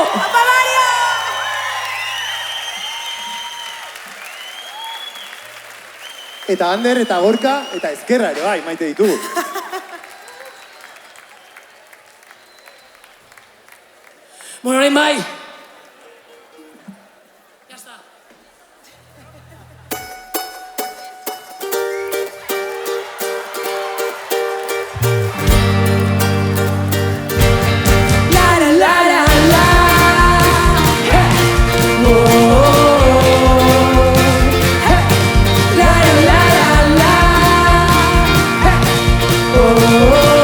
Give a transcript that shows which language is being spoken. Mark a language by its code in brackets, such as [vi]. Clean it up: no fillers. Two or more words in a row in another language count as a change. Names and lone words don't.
[eu] Apa, Mario! Eta Ander, eta Gorka, eta Ezkerra ere bai, maite ditugu. Bueno, orain bai! [es] Ya está. La la la la la Hey Oh Hey La la la la la Hey Oh